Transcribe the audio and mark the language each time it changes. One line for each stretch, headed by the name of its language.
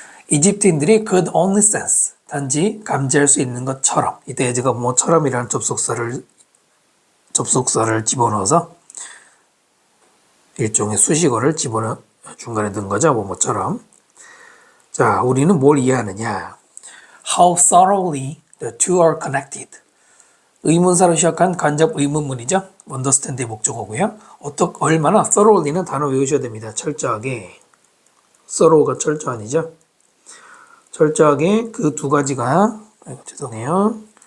Korean: 이집트인들이
English: could only sense,
Korean: 단지 감지할 수 있는 것처럼. 이때 제가 처럼이라는 접속사를 집어넣어서 일종의 수식어를 중간에 넣은 거죠, 뭐처럼. 자, 우리는 뭘 이해하느냐?
English: How thoroughly the two are connected.
Korean: 의문사로 시작한 간접 의문문이죠. understand의 목적어고요. 얼마나 thoroughly는 단어 외우셔야 됩니다. 철저하게. thorough가 철저한이죠. 철저하게 그 두 가지가, 죄송해요.